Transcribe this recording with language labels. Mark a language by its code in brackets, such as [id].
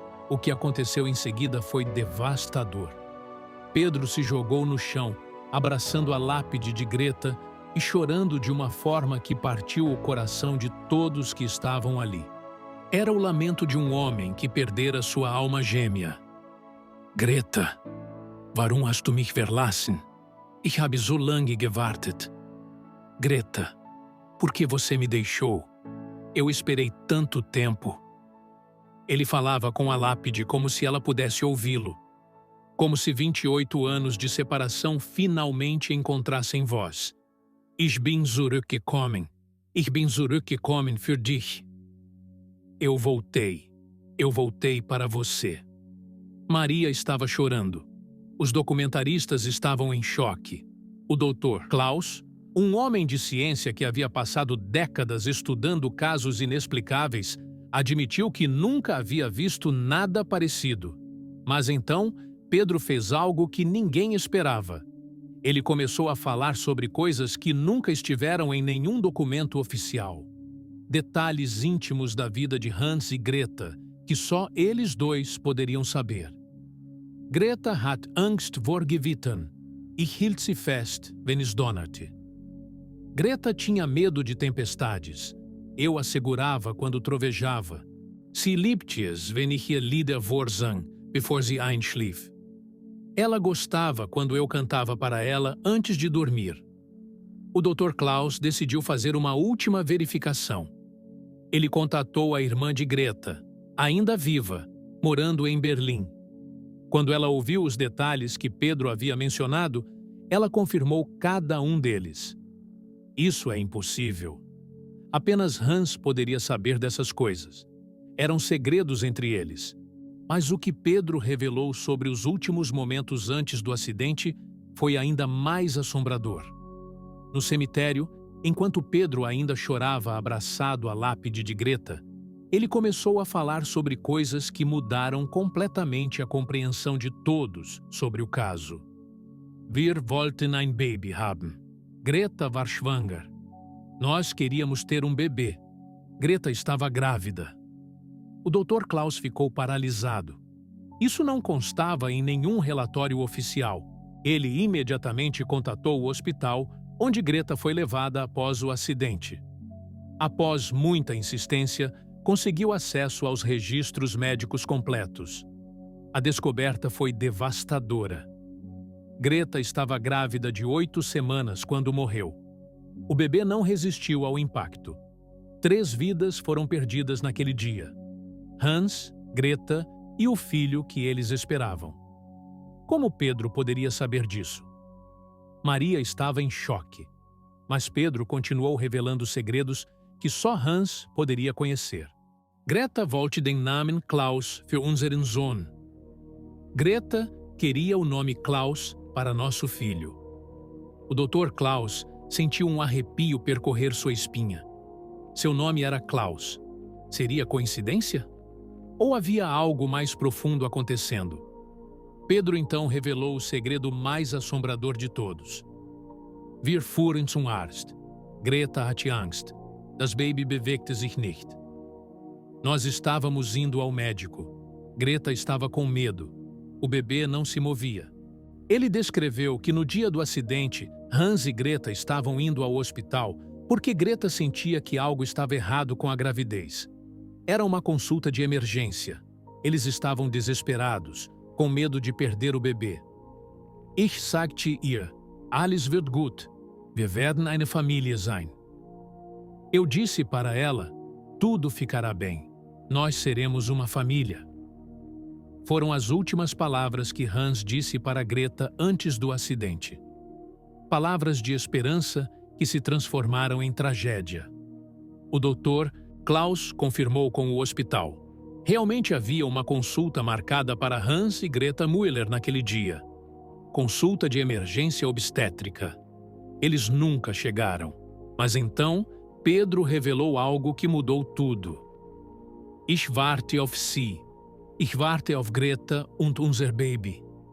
[pt] O que aconteceu em seguida foi devastador. Pedro se jogou no chão, abraçando a lápide de Greta e chorando de uma forma que partiu o coração de todos que estavam ali. Era o lamento de um homem que perdera sua alma gêmea. [de] Greta, warum hast du mich verlassen? Ich habe so lange gewartet. [pt] Greta, por que você me deixou? Eu esperei tanto tempo. Ele falava com a lápide como se ela pudesse ouvi-lo. Como se 28 anos de separação finalmente encontrassem voz. [de] Ich bin zurückgekommen. Ich bin zurückgekommen für dich. [pt] Eu voltei para você. Maria estava chorando. Os documentaristas estavam em choque. O Dr. Klaus, um homem de ciência que havia passado décadas estudando casos inexplicáveis, admitiu que nunca havia visto nada parecido. Mas então, Pedro fez algo que ninguém esperava. Ele começou a falar sobre coisas que nunca estiveram em nenhum documento oficial. Detalhes íntimos da vida de Hans e Greta, que só eles 2 poderiam saber. [de] Greta hat Angst vor Gewittern. Ich hielt sie fest, wenn es donnerte. [pt] Greta tinha medo de tempestades. Eu a segurava quando trovejava. [de] Sie liebte es, wenn ich ihr Lieder vorsang, bevor sie einschlief. [pt] Ela gostava quando eu cantava para ela antes de dormir. O Dr. Klaus decidiu fazer uma última verificação. Ele contatou a irmã de Greta, ainda viva, morando em Berlim. Quando ela ouviu os detalhes que Pedro havia mencionado, ela confirmou cada um deles. Isso é impossível. Apenas Hans poderia saber dessas coisas. Eram segredos entre eles. Mas o que Pedro revelou sobre os últimos momentos antes do acidente foi ainda mais assombrador. No cemitério, enquanto Pedro ainda chorava abraçado à lápide de Greta, ele começou a falar sobre coisas que mudaram completamente a compreensão de todos sobre o caso. [de] Wir wollten ein Baby haben. Greta war schwanger. [pt] Nós queríamos ter um bebê. Greta estava grávida. O Dr. Klaus ficou paralisado. Isso não constava em nenhum relatório oficial. Ele imediatamente contatou o hospital onde Greta foi levada após o acidente. Após muita insistência, conseguiu acesso aos registros médicos completos. A descoberta foi devastadora. Greta estava grávida de 8 semanas quando morreu. O bebê não resistiu ao impacto. 3 vidas foram perdidas naquele dia. Hans, Greta e o filho que eles esperavam. Como Pedro poderia saber disso? Maria estava em choque, mas Pedro continuou revelando segredos que só Hans poderia conhecer. [de] Greta wollte den Namen Klaus für unseren Sohn. [pt] Greta queria o nome Klaus para nosso filho. O Dr. Klaus sentiu um arrepio percorrer sua espinha. Seu nome era Klaus. Seria coincidência? Ou havia algo mais profundo acontecendo? Pedro então revelou o segredo mais assombrador de todos. [de] Wir fuhren zum Arzt. Greta hatte Angst. Das Baby bewegte sich nicht. [pt] Nós estávamos indo ao médico. Greta estava com medo. O bebê não se movia. Ele descreveu que no dia do acidente, Hans e Greta estavam indo ao hospital porque Greta sentia que algo estava errado com a gravidez. Era uma consulta de emergência. Eles estavam desesperados, com medo de perder o bebê. [de] Ich sagte ihr, alles wird gut. Wir werden eine Familie sein. [pt] Eu disse para ela, tudo ficará bem. Nós seremos uma família. Foram as últimas palavras que Hans disse para Greta antes do acidente. palavras de esperança que se transformaram em tragédia. O doutor Klaus confirmou com o hospital. Realmente havia uma consulta marcada para Hans e Greta Müller naquele dia. Consulta de emergência obstétrica. Eles nunca chegaram. Mas então, Pedro revelou algo que mudou tudo. [de] Ich warte auf Sie. Ich warte auf Greta und unser Baby.